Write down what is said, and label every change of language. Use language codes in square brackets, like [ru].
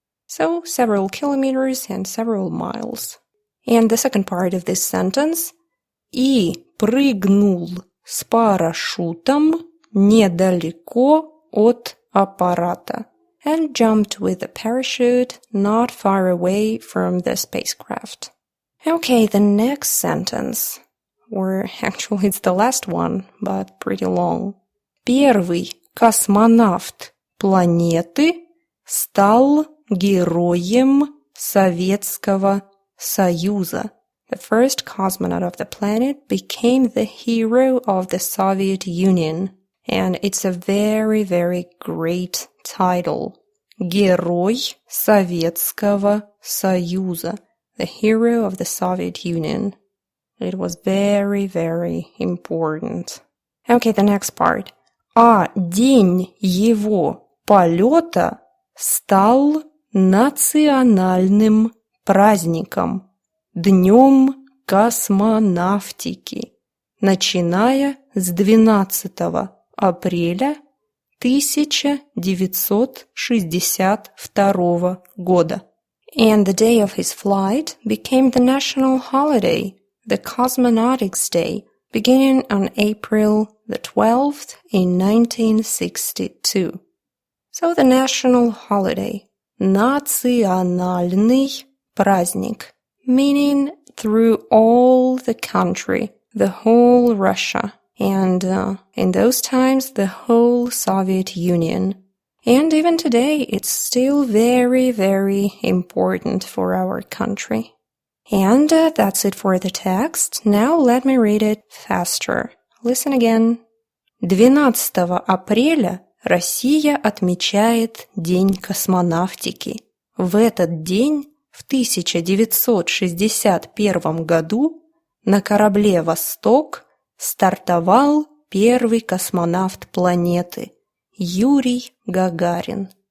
[en] So several kilometers and several miles. And the second part of this sentence. [ru] И прыгнул с парашютом недалеко от аппарата. [en] And jumped with a parachute not far away from the spacecraft. Okay, the next sentence. Or actually it's the last one, but pretty long. [ru] Первый космонавт планеты стал Героем Советского Союза. [en] The first cosmonaut of the planet became the hero of the Soviet Union. And it's a very, very great title. [ru] Герой Советского Союза. [en] The hero of the Soviet Union. It was very, very important. Okay, the next part. [ru] А день его полета стал национальным праздником, Днем космонавтики, начиная с 12 апреля 1962 года. [en] And the day of his flight became the national holiday, the Cosmonautics Day, beginning on April the 12th in 1962. So the national holiday, [ru] национальный праздник, [en] meaning through all the country, the whole Russia, and in those times the whole Soviet Union. And even today it's still very, very important for our country. And that's it for the text. Now let me read it faster. Listen again. [ru] 12 апреля Россия отмечает День космонавтики. В этот день, в 1961 году, на корабле «Восток» стартовал первый космонавт планеты Юрий Гагарин.